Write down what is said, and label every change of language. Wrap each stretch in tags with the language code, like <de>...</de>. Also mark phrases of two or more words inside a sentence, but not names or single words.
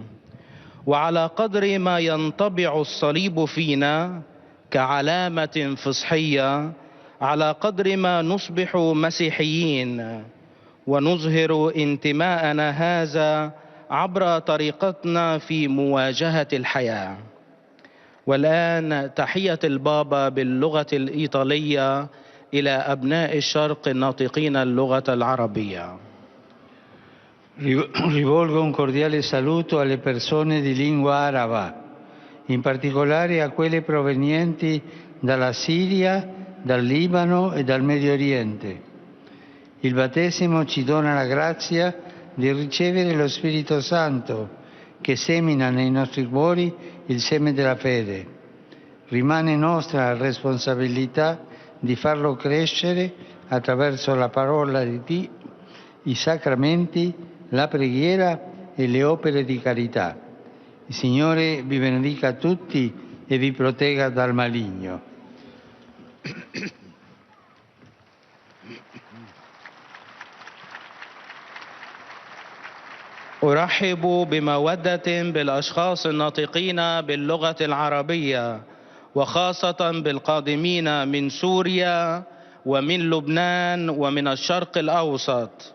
<ar>وعلى قدر ما ينطبع الصليب فينا كعلامة فصحية، على قدر ما نصبح مسيحيين ونظهر انتماءنا هذا عبر طريقتنا في مواجهة الحياة. والآن تحية البابا باللغة الإيطالية إلى أبناء الشرق الناطقين اللغة العربية.</ar> <it>Rivolgo un cordiale saluto alle persone di lingua araba, in particolare a quelle provenienti dalla Siria, dal Libano e dal Medio Oriente. Il battesimo ci dona la grazia di ricevere lo Spirito Santo che semina nei nostri cuori il seme della fede. Rimane nostra responsabilità di farlo crescere attraverso la parola di Dio, i sacramenti, la preghiera e le opere di carità. Il Signore vi benedica tutti e vi protegga dal maligno.</it> <ar>أرحب بمودة بالأشخاص الناطقين باللغة العربية وخاصة بالقادمين من سوريا ومن لبنان ومن الشرق الأوسط.</ar>